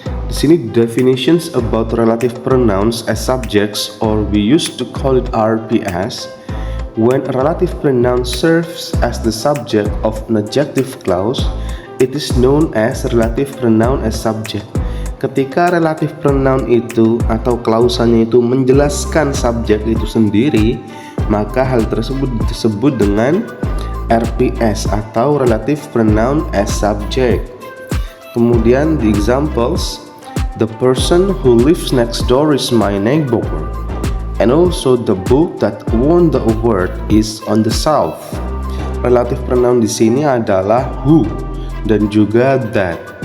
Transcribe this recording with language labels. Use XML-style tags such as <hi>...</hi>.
<id>Di sini</id> <en>definitions about relative pronouns as subjects, or we used to call it RPS. When a relative pronoun serves as the subject of an adjective clause, it is known as relative pronoun as subject.</en> <id>Ketika relative pronoun itu atau klausanya itu menjelaskan subjek itu sendiri, maka hal tersebut disebut dengan RPS atau relative pronoun as subject. Kemudian</id> <en>the examples, the person who lives next door is my neighbor, and also the book that won the award is on the shelf.</en> <id>Relative pronoun di sini adalah who dan juga that.</id>